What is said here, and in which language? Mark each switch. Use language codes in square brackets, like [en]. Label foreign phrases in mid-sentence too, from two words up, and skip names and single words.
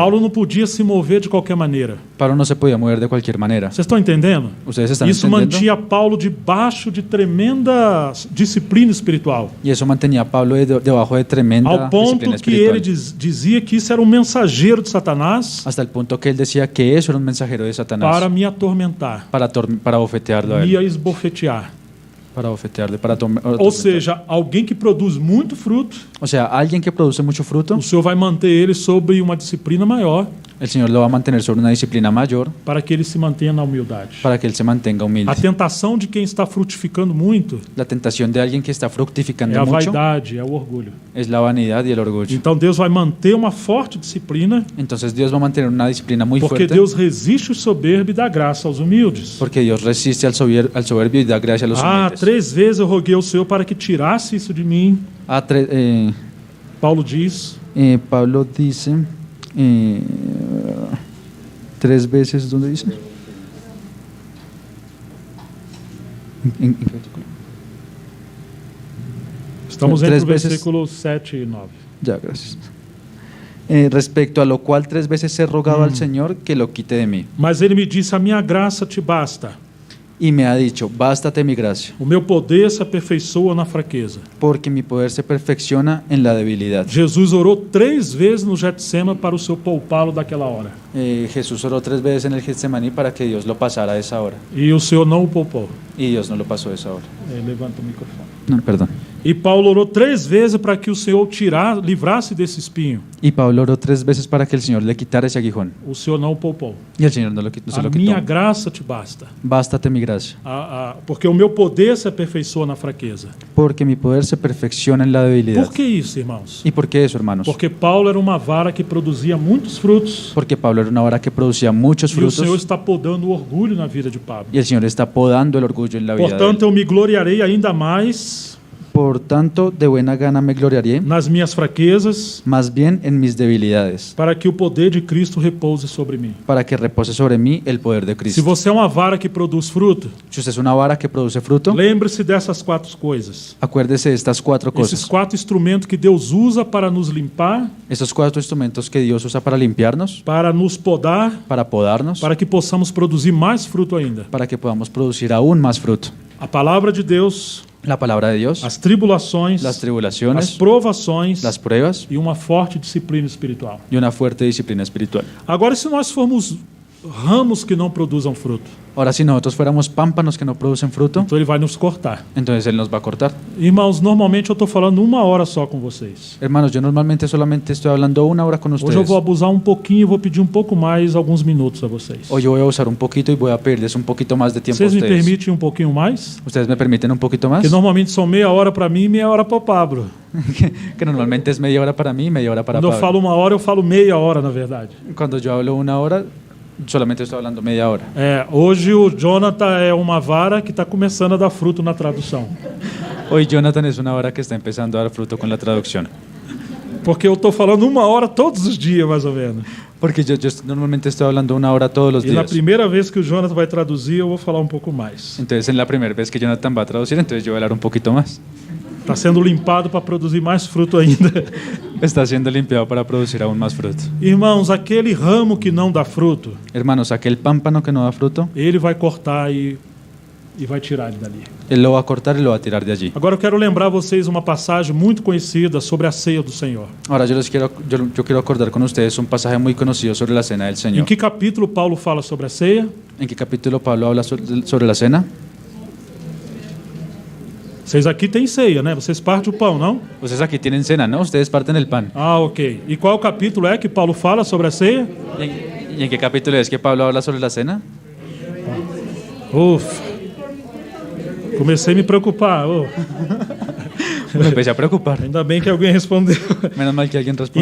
[pt] Paulo não podia se mover de qualquer maneira. [es] Pablo no se podía mover de cualquier manera. [pt] Vocês estão entendendo? [es] ¿Ustedes están [pt] Isso [es] entendiendo? [pt] mantinha Paulo debaixo de tremenda disciplina espiritual. [es] Y eso mantenía a Pablo debajo de tremenda [pt] Ao ponto [es] disciplina [pt] que [es] espiritual. [pt] ele dizia que isso era um mensageiro de Satanás [es] Hasta el punto que él decía que eso era un mensajero de Satanás [pt] para me atormentar, [es] para bofetearlo a él. [pt] me esbofetear. [es] Para bofetearle, [pt] Ou seja, alguém que produz muito fruto, [es] o sea, alguien que produce mucho fruto, [pt] o Senhor vai manter ele sobre uma disciplina maior [es] el Señor lo va a mantener sobre una disciplina mayor [pt] para que ele se mantenha na humildade. [es] para que él se mantenga humilde. [pt] A tentação de quem está frutificando muito [es] La tentación de alguien que está [pt] é [es] fructificando [pt] a [es] mucho [pt] vaidade, é o orgulho. [es] es la vanidad y el orgullo. [pt] Então Deus vai manter uma forte disciplina, [es] Entonces Dios va a mantener una disciplina muy [pt] porque [es] fuerte [pt] Deus resiste o soberbo e dá graça aos humildes. [es] porque Dios resiste al soberbio y da gracia a los humildes. [pt] 3 vezes eu roguei ao Senhor para que tirasse isso de mim. Paulo diz. [es] Pablo dice 3 veces, ¿dónde dice? ¿En qué versículo? [pt] Estamos Três entre o vezes- versículo 7 e 9. [es] Ya, gracias. Respecto a lo cual 3 veces he rogado al Señor que lo quite de mí. [pt] Mas ele me disse: a minha graça te basta. [es] Y me ha dicho, bástate mi gracia, [pt] O meu poder se aperfeiçoa na fraqueza. [es] porque mi poder se perfecciona en la debilidad. [pt] Jesus orou 3 vezes no Getsema para o Senhor poupá-lo daquela hora. [es] Jesús oró 3 veces en el Getsemaní para que Dios lo pasara a esa hora. [pt] E o Senhor não o poupou. [es] Y Dios no lo pasó a esa hora. [pt] Levanta o microfone. [es] No, perdón. [pt] E Paulo orou 3 vezes para que o Senhor livrasse desse espinho. [es] Y Pablo oró 3 veces para que el Señor le quitara ese aguijón. [pt] O Senhor não o poupou. [es] Y el Señor no se [pt] A [es] lo [pt] minha [es] quitó. [pt] graça te basta. [es] Bástate mi gracia, [pt] Porque o meu poder se aperfeiçoa na fraqueza. [es] porque mi poder se perfecciona en la debilidad. [pt] Por que isso, irmãos? [es] ¿Y por qué eso, hermanos? [pt] Porque Paulo era uma vara que produzia muitos frutos. [es] Porque Pablo era una vara que producía muchos [pt] E o Senhor [es] frutos [pt] está podando o orgulho na vida de Pablo. [es] y el Señor está podando el orgullo en la vida de él. [pt] Portanto, eu me gloriarei ainda mais [es] Por tanto, de buena gana me gloriaré, [pt] nas minhas fraquezas, [es] más bien en mis debilidades, [pt] para que o poder de Cristo repouse sobre mim. [es] para que repose sobre mí el poder de [pt] Se [es] Cristo. [pt] você é uma vara que produz fruto, [es] Si usted es una vara que produce fruto, [pt] lembre-se dessas 4 coisas. [es] acuérdese de estas 4 [pt] Esses [es] cosas. [pt] 4 instrumentos que Deus usa para nos limpar, [es] Estos 4 instrumentos que Dios usa para limpiarnos, [pt] para nos podar, [es] para podarnos, [pt] para que possamos produzir mais fruto ainda. [es] para que podamos producir aún más fruto. [pt] A palavra de Deus, [es] La palabra de Dios, [pt] as tribulações, [es] las [pt] as [es] tribulaciones, [pt] provações [es] las pruebas [pt] e uma forte disciplina espiritual. [es] y una fuerte disciplina espiritual. [pt] Agora, se nós formos ramos que não produzam fruto. [es] Ahora, si nosotros fuéramos pámpanos que no producen fruto, [pt] Então ele vai nos cortar. [es] entonces Él nos va a cortar. [pt] Irmãos, normalmente eu estou falando 1 hora só com vocês. [es] Hermanos, yo normalmente solamente estoy hablando 1 hora con [pt] Hoje eu [es] ustedes. [pt] vou abusar um pouquinho e vou pedir um pouco mais, alguns minutos a vocês. [es] Hoy yo voy a usar un poquito y voy a pedirles un poquito más de tiempo a [pt] Vocês me [es] ustedes. [pt] permitem um pouquinho mais? [es] ¿Ustedes me permiten un poquito más? [pt] Que normalmente são meia hora para mim e meia hora para o Pablo. [es] Que normalmente es media hora para mí y media hora para [pt] Quando eu [es] Pablo. [pt] falo 1 hora, eu falo meia hora, na verdade. [es] Cuando yo hablo 1 hora, solamente estoy hablando media hora. [pt] Hoje o Jonathan é uma vara que está começando a dar fruto na tradução. [es] Hoy Jonathan es una hora que está empezando a dar fruto con la traducción. [pt] Porque eu estou falando 1 hora todos os dias, mais ou menos. [es] Porque yo normalmente estoy hablando 1 hora todos los [pt] E na [es] días. [pt] primeira vez que o Jonathan vai traduzir, eu vou falar um pouco mais. [es] Entonces, en la primera vez que Jonathan va a traducir, entonces yo voy a hablar un poquito más. [pt] Está sendo limpado para produzir mais fruto ainda. [es] Está siendo limpiado para producir aún más fruto. [pt] Irmãos, aquele ramo que não dá fruto, [es] Hermanos, aquel pámpano que no da fruto, [pt] ele vai cortar e vai tirar ele dali. [es] Él lo va a cortar y lo va a tirar de allí. [pt] Agora eu quero lembrar vocês uma passagem muito conhecida sobre a ceia do Senhor. [es] Ahora yo quiero acordar con ustedes un pasaje muy conocido sobre la cena del [pt] Em [es] Señor. [pt] que capítulo Paulo fala sobre a ceia? [es] ¿En qué capítulo Pablo habla sobre la cena? [pt] Vocês aqui têm ceia, né? Vocês partem o pão, não? [es] Ustedes aquí tienen cena, ¿no? Ustedes parten el pan. Ah, ok. [pt] E qual capítulo é que Paulo fala sobre a ceia? [es] ¿Y en qué capítulo es que Pablo habla sobre la cena? [pt] Ufa. Comecei a me preocupar. Oh, [es] Me empecé a preocupar. [pt] ainda bem que alguém respondeu. [es] Menos mal que alguien respondió.